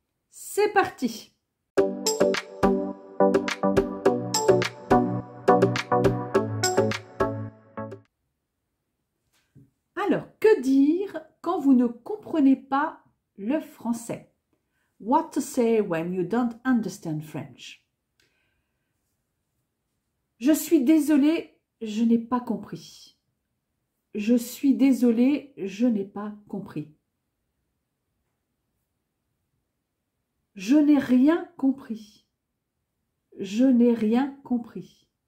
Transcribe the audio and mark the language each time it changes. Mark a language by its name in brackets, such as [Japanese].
[French] C'est parti! Alors, que dire quand vous ne comprenez pas le français? [English] What to say when you don't understand French? [French] Je suis désolée, je n'ai pas compris. Je suis désolée, je n'ai pas compris. Je n'ai rien compris. Je n'ai rien compris.